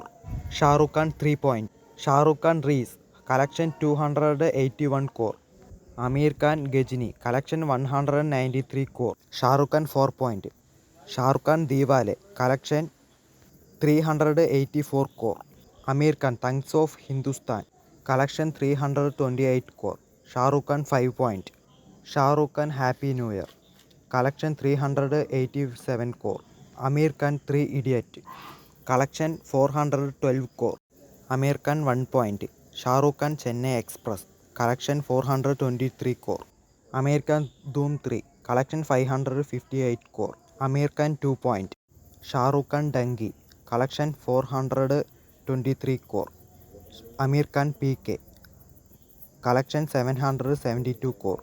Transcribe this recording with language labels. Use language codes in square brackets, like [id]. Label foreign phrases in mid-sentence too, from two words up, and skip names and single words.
[en] Shah Rukh Khan 3 point. Shah Rukh Khan Reese collection 281 crore. Amir Khan Gajini collection 193 crore. Shah Rukh Khan 4 point. Shah Rukh Khan Diwale collection 384 crore. Amir Khan Thanks of Hindustan collection 328 crore. Shah Rukh Khan 5 point. Shah Rukh Khan Happy New Year collection 387 crore. Amir Khan 3 Idiot collection 412 crore. Amir Khan 1 point. Shah Rukh Khan Chennai Express collection 423 crore. Amir Khan Dhoom 3 collection 558 crore. Amir Khan 2 point. Shah Rukh Khan Dangi collection 423 crore. Amir Khan PK collection 772 crore.